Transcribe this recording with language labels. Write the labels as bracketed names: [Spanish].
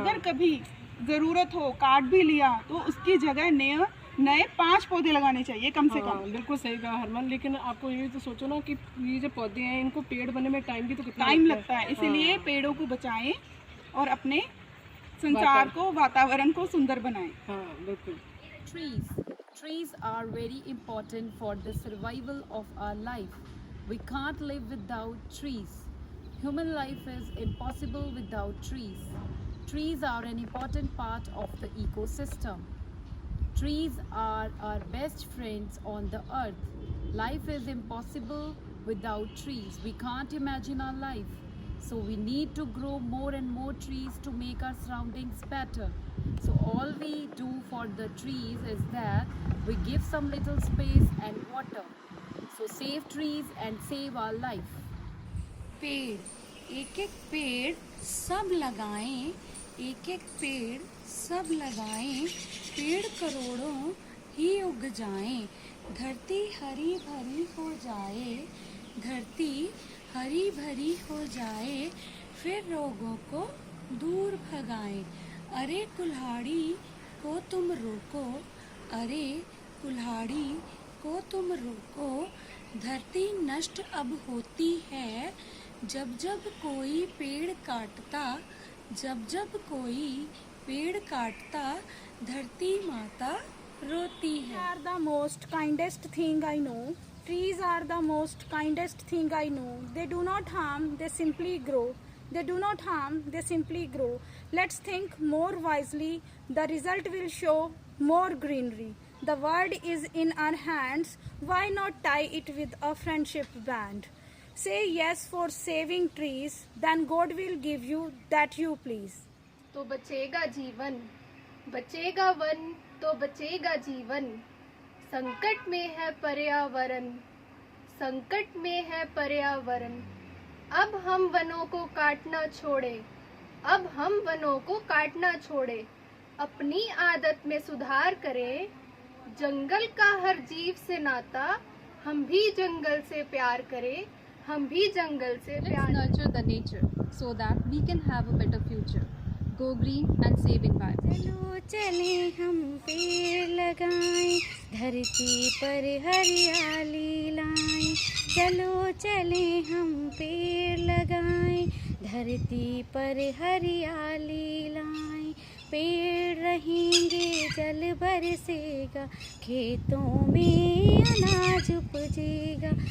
[Hindi] अगर कभी ज़रूरत हो, काट भी लिया, तो उसकी जगह नए 5 पौधे लगाने चाहिए कम से कम। बिल्कुल सही कहा हरमन। लेकिन आपको ये तो सोचो ना कि ये जो पौधे हैं इनको पेड़ बनने में टाइम भी तो कितना टाइम लगता है, इसीलिए हाँ। पेड़ों को बचाएं और अपने संसार को, वातावरण को सुंदर बनाएं। हाँ बिल्कुल। [English] Trees are very important for the survival of our life. We can't live without trees. Human life is impossible without trees. Trees are an important part of the ecosystem. Trees are our best friends on the earth. Life is impossible without trees. We can't imagine our life. So we need to grow more and more trees to make our surroundings better. So all we do for the trees is that we give some little space and water. So save trees and save our life. [Hindi] पेड़, एक एक पेड़ सब लगाएं, एक एक पेड़ सब लगाएं, पेड़ करोड़ों ही उग जाएं, धरती हरी भरी हो जाए, धरती हरी भरी हो जाए, फिर रोगों को दूर भगाएं। अरे कुल्हाड़ी को तुम रोको, अरे कुल्हाड़ी को तुम रोको, धरती नष्ट अब होती है, जब जब कोई पेड़ काटता, जब जब कोई पेड़ काटता, धरती माता रोती है। [English] Trees are the most kindest thing I know. Trees are the most kindest thing I know. They do not harm, they simply grow. They do not harm, they simply grow. Let's think more wisely. The result will show more greenery. The world is in our hands. Why not tie it with a friendship band? Say yes for saving trees, then God will give you that you please. [Hindi] तो बचेगा जीवन, बचेगा one, तो बचेगा जीवन। संकट में है पर्यावरण, संकट में है पर्यावरण। अब हम वनों को काटना छोड़े, अब हम वनों को काटना छोड़े, अपनी आदत में सुधार करें। जंगल का हर जीव से नाता, हम भी जंगल से प्यार करें, हम भी जंगल से प्यार। [English] Let's nurture the nature so that we can have a better future. Go green and save environment. [Hindi] चलो चले हम पेड़ लगाएं, धरती पर हरियाली लाएं, चलो चले हम पेड़ लगाएं, धरती पर हरियाली लाएं, पेड़ रहेंगे जल बरसेगा, खेतों में अनाज उपजेगा,